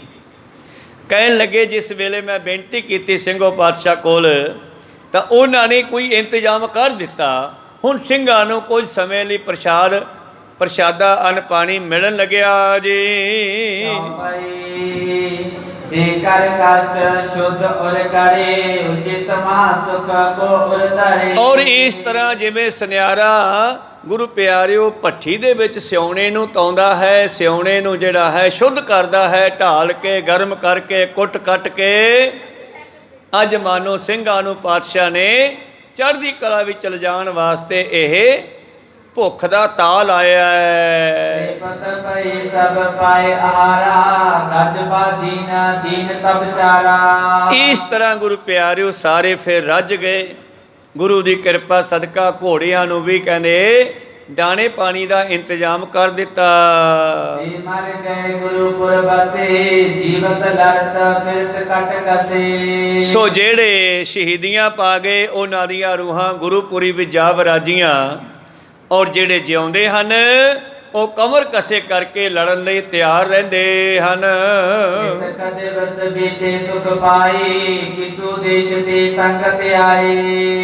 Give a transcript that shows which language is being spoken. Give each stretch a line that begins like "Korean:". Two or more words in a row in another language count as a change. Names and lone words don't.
Punjabi: ਕਹਿਣ ਲੱਗੇ ਜਿਸ ਵੇਲੇ ਮੈਂ ਬੇਨਤੀ ਕੀਤੀ ਸਿੰਘੋ ਪਾਤਸ਼ਾਹ ਕੋਲ, ਤਾਂ ਉਹਨਾਂ ਨੇ ਕੋਈ ਇੰਤਜ਼ਾਮ ਕਰ ਦਿੱਤਾ। ਹੁਣ ਸਿੰਘਾਂ ਨੂੰ ਕੁਝ ਸਮੇਂ ਲਈ ਪ੍ਰਸ਼ਾਦਾ ਅੰਨ ਪਾਣੀ ਮਿਲਣ ਲੱਗਿਆ ਜੀ।
Hindi: कर कष्ट शुद्ध और करे उचित महासुख को उर धरे।
Punjabi: ਔਰ ਇਸ ਤਰ੍ਹਾਂ ਜਿਵੇਂ ਸੁਨਿਆਰਾ ਗੁਰੂ ਪਿਆਰਿਓ ਭੱਠੀ ਦੇ ਵਿੱਚ ਸਿਉਣੇ ਨੂੰ ਤਾਉਂਦਾ ਹੈ, ਸਿਉਣੇ ਨੂੰ ਜਿਹੜਾ ਹੈ ਸ਼ੁੱਧ ਕਰਦਾ ਹੈ, ਢਾਲ ਕੇ ਗਰਮ ਕਰਕੇ ਕੁੱਟ ਕੱਟ ਕੇ, ਅੱਜ ਮਾਨੋ ਸਿੰਘਾਂ ਨੂੰ ਪਾਤਸ਼ਾਹ ਨੇ ਚੜ੍ਹਦੀ ਕਲਾ ਵਿੱਚ ਲਿਜਾਣ ਵਾਸਤੇ ਇਹ ਭੁੱਖ ਦਾ ਤਾਲ ਲਾਇਆ ਹੈ।
Hindi: पत पई सब पाए आहारा गज बाजी न दीन तब चारा।
Punjabi: ਇਸ ਤਰ੍ਹਾਂ ਗੁਰੂ ਪਿਆਰਿਓ ਸਾਰੇ ਫਿਰ ਰੱਜ ਗਏ। ਗੁਰੂ ਦੀ ਕਿਰਪਾ ਸਦਕਾ ਘੋੜਿਆਂ ਨੂੰ ਵੀ ਕਹਿੰਦੇ ਦਾਣੇ ਪਾਣੀ ਦਾ ਇੰਤਜ਼ਾਮ ਕਰ ਦਿੱਤਾ।
Hindi: जी मर गए गुरुपुर बसे जीवत लड़त फिरत कट कसे।
Punjabi: ਸੋ ਜਿਹੜੇ ਸ਼ਹੀਦੀਆਂ ਪਾ ਗਏ ਉਹਨਾਂ ਦੀਆਂ ਰੂਹਾਂ ਗੁਰੂਪੁਰੀ ਵਿੱਚ ਜਾ ਵਰਾਜੀਆਂ, ਔਰ ਜਿਹੜੇ ਜਿਉਂਦੇ ਹਨ ਉਹ ਕਮਰ ਕਸੇ ਕਰਕੇ ਲੜਨ ਲਈ ਤਿਆਰ ਰਹਿੰਦੇ ਹਨ। ਕਦੇ ਬਸ ਬੀਤੇ ਸੁਖ ਪਾਈ ਕਿਸੂ ਦੇਸ਼ ਦੀ ਸੰਗਤ ਆਈ।